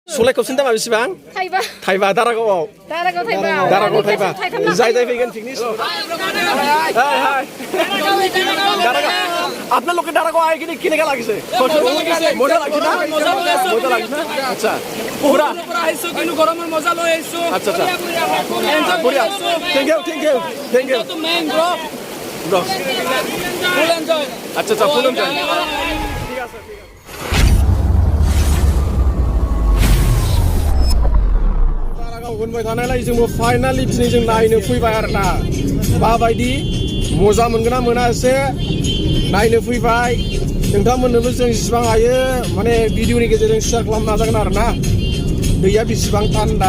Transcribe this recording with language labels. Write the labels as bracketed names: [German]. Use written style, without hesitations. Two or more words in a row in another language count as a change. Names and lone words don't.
[Bodo] सलाइखौ सिन्था बेसेबां थाइबा थाइबा दारागावआव दारागाव थाइबा जाय जाय फैगोन पिकनिक [Bangla] আপনার লোকে দাঁড়াগো আয় কিনে কিনে লাগিছে মজা লাগছে না মজা লাগছে না আচ্ছা পুরা আইছো কিন্তু গরমের মজা লই আইছো আচ্ছা আচ্ছা বড়িয়া [English] thank you thank you তো main bro [Bangla] ব্রো [English] full enjoy [Bangla] আচ্ছা আচ্ছা ফুল এনজয় ঠিক আছে ঠিক আছে [Bodo] दारागाव होनबाय थानायलाय जोंबो फाइनालि दिनै जों नायनो फैबाय आरोना माबायदि मजा मोनगोन ना मोना एसे नायनो फैबाय नोंथांमोननोबो जों जेसेबां हायो माने भिडिअनि गेजेरजों शेयार खालामनो नाजागोन आरोना दैया बेसेबां थान्दा